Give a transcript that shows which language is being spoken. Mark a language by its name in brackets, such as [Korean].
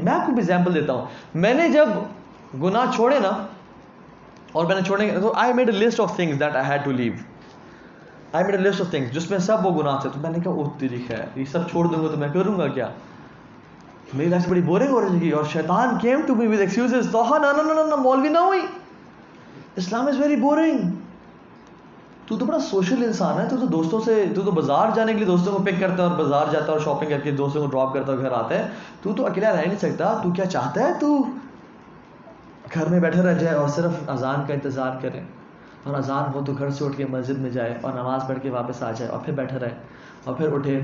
[Urdu] میں آپ کو ایگزامپل دیتا ہوں. میں نے جب گناہ چھوڑے نا, اور میں نے چھوڑنے تو [English] I made a list of things that I had to leave. I made a list of things [Urdu] جس میں سب وہ گناہ تھے. تو میں نے کہا اوہ تیری خیر, یہ سب چھوڑ دوں گا تو میں کروں گا کیا, میری لائف بڑی بورنگ ہو رہی تھی. [English] اور شیطان came to me with excuses. [Urdu] تو نہ مولوی نہ ہوئی, [English] Islam is very boring. [Urdu] تو بڑا سوشل انسان ہے, تو دوستوں سے, تو بازار جانے کے لیے دوستوں کو پک کرتا ہے اور بازار جاتا ہے اور شاپنگ کر کے دوستوں کو ڈراپ کرتا ہے اور گھر آتا ہے. تو اکیلا رہ نہیں سکتا. تو کیا چاہتا ہے, تو گھر میں بیٹھا رہ جائے اور صرف اذان کا انتظار کرے, اور اذان ہو تو گھر سے اٹھ کے مسجد میں جائے اور نماز پڑھ کے واپس آ جائے اور پھر بیٹھا رہے اور پھر اٹھے.